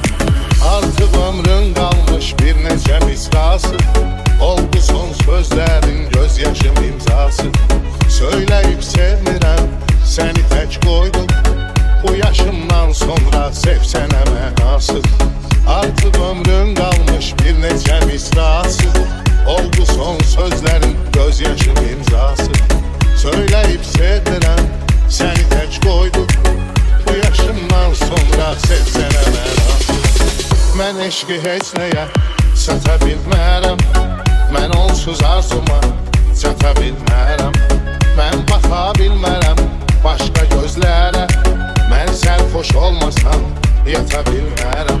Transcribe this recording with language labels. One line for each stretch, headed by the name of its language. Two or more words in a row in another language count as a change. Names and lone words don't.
Azerbaijani: Artıq ömrün qalmış bir necə misrası. Oldu son sözlərin gözyaşım imzası. Söyləyib sevmirəm, səni tək qoydum. Bu yaşımdan sonra sev sənə mənası.
Turkish: Artık ömrün misrası. Oldu son sözlerin gözyaşım imzası. Söyleyip sevdirem seni tek koydum. Bu yaşımdan sonra sevsene mənası.
Azerbaijani: Mən eşqi heç nəyə sata bilmərəm. Mən onsuz arzuma çata bilmərəm. Mən baxa bilmərəm başqa gözlərə. Mən sərxoş olmasam yata bilmərəm.